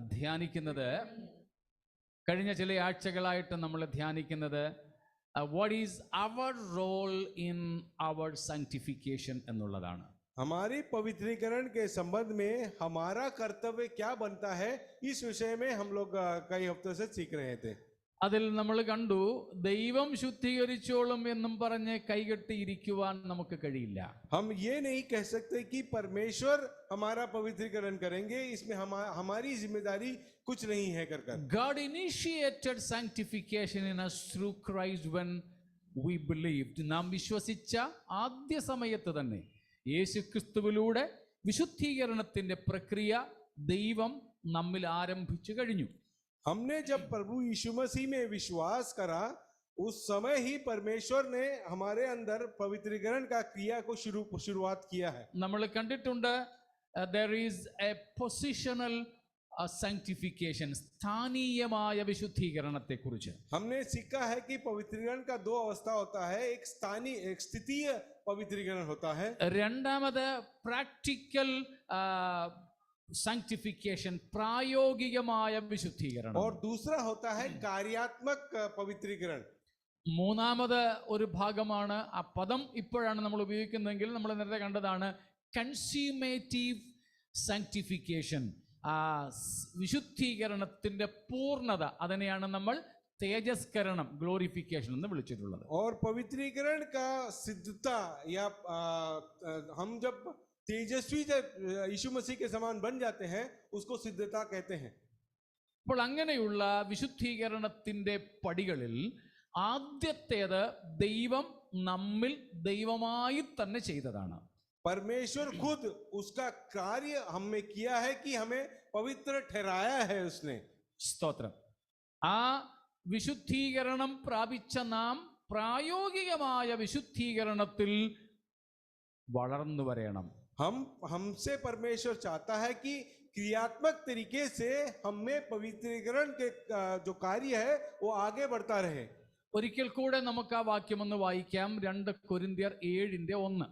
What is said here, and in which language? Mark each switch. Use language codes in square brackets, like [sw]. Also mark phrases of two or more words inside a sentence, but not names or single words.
[ml] ധ്യാനിക്കുന്നത്, കഴിഞ്ഞ ചില ആഴ്ചകളായിട്ട് നമ്മൾ ധ്യാനിക്കുന്നത് [en] what is our role in our sanctification [ml] എന്നുള്ളതാണ്. [hi] हमारी पवित्रीकरण के संबंध में हमारा कर्तव्य क्या बनता है, इस विषय में हम लोग कई हफ्तों से सीख रहे थे. [ml] അതിൽ നമ്മൾ കണ്ടു, ദൈവം ശുദ്ധീകരിച്ചോളും എന്നും പറഞ്ഞ് കൈകെട്ടിയിരിക്കുവാൻ നമുക്ക് കഴിയില്ല. [hi] हम ये नहीं कह सकते कि परमेश्वर हमारा पवित्रीकरण करेंगे, इसमें हमारी जिम्मेदारी कुछ नहीं है कर कर. [en] God initiated sanctification in us through Christ when we believed. [ml] നാം വിശ്വസിച്ച ആദ്യ സമയത്ത് തന്നെ യേശുക്രിസ്തുവിലൂടെ വിശുദ്ധീകരണത്തിന്റെ പ്രക്രിയ ദൈവം നമ്മിൽ ആരംഭിച്ചു കഴിഞ്ഞു. [hi] हमने जब प्रभु यीशु मसीह में विश्वास करा, उस समय ही परमेश्वर ने हमारे अंदर पवित्रीकरण का क्रिया को शुरुआत किया है. [ml] നമ്മൾ കണ്ടിട്ടുണ്ട്, [en] there is a positional sanctification, [ml] സ്ഥാനീയമായ വിശുദ്ധീകരണത്തെ കുറിച്ച്. [hi] हमने सीखा है कि पवित्रीकरण का दो अवस्था होता है, एक स्थानीय, एक स्थितीय पवित्रीकरण होता है. [ml] രണ്ടാമത് [en] practical sanctification, [ml] പ്രായോഗികമായ വിശുദ്ധീകരണം. [hi] और दूसरा होता है कार्यात्मक पवित्रीकरण. [ml] മൂന്നാമത് ഒരു ഭാഗമാണ്, ആ പദം ഇപ്പോഴാണ് നമ്മൾ ഉപയോഗിക്കുന്നതെങ്കിൽ നമ്മൾ നേരത്തെ കണ്ടതാണ്, [en] consummative sanctification. [ml] ആ വിശുദ്ധീകരണത്തിന്റെ പൂർണ്ണത, അതിനെയാണ് നമ്മൾ തേജസ്കരണം, ഗ്ലോറിഫിക്കേഷൻ എന്ന് വിളിച്ചിട്ടുള്ളത്. [hi] और पवित्रीकरण का सिद्धता या हम जब तेजस्वी जब यीशु मसीह के समान बन जाते हैं, उसको सिद्धता कहते हैं. [ml] അപ്പോൾ അങ്ങനെയുള്ള വിശുദ്ധീകരണത്തിന്റെ പടികളിൽ ആദ്യത്തേത് ദൈവം നമ്മിൽ ദൈവമായി തന്നെ ചെയ്തതാണ്. [hi] परमेश्वर खुद उसका कार्य हम में किया है कि हमें पवित्र ठहराया है उसने. [ml] സ്തോത്രം. ആ വിശുദ്ധീകരണം പ്രാപിച്ച നാം പ്രായോഗികമായ വിശുദ്ധീകരണത്തിൽ വളർന്നു വരണം. [hi] हमसे परमेश्वर चाहता है कि क्रियात्मक तरीके से हमें पवित्रीकरण के जो कार्य है वो आगे बढ़ता रहे. [ml] ഒരിക്കൽ കൂടെ നമുക്ക് ആ വാക്യം ഒന്ന് വായിക്കാം. 2 കൊരിന്ത്യർ 7:1.